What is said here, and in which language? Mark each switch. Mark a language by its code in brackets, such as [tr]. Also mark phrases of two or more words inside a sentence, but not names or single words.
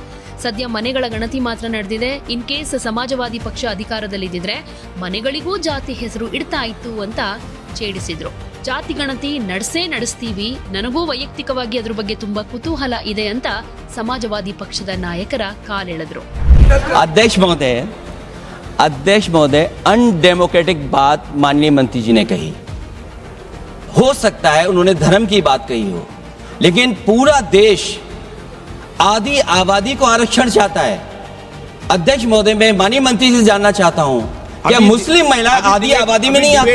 [kn] ಸದ್ಯ ಮನೆಗಳ ಗಣತಿ ಮಾತ್ರ ನಡೆದಿದೆ. [en] in case [kn] ಸಮಾಜವಾದಿ ಪಕ್ಷ ಅಧಿಕಾರದಲ್ಲಿದ್ದಿದ್ರೆ ಮನೆಗಳಿಗೂ ಜಾತಿ ಹೆಸರು ಇಡ್ತಾ ಇತ್ತು ಅಂತ ಛೇಡಿಸಿದ್ರು. ಜಾತಿ ಗಣತಿ ನಡೆಸ್ತೀವಿ, ನನಗೂ ವೈಯಕ್ತಿಕವಾಗಿ ಅದ್ರ ಬಗ್ಗೆ ತುಂಬಾ ಕುತೂಹಲ ಇದೆ ಅಂತ ಸಮಾಜವಾದಿ ಪಕ್ಷದ ನಾಯಕರ ಕಾಲೆಳೆದ್ರು. [hi] अध्यक्ष महोदय अनडेमोक्रेटिक बात माननीय मंत्री जी ने कही. हो सकता है उन्होंने धर्म की बात कही हो, लेकिन पूरा देश आधी आबादी को आरक्षण चाहता है. अध्यक्ष महोदय, मैं माननीय मंत्री से जानना चाहता हूं, क्या मुस्लिम महिला आधी आबादी में नहीं आती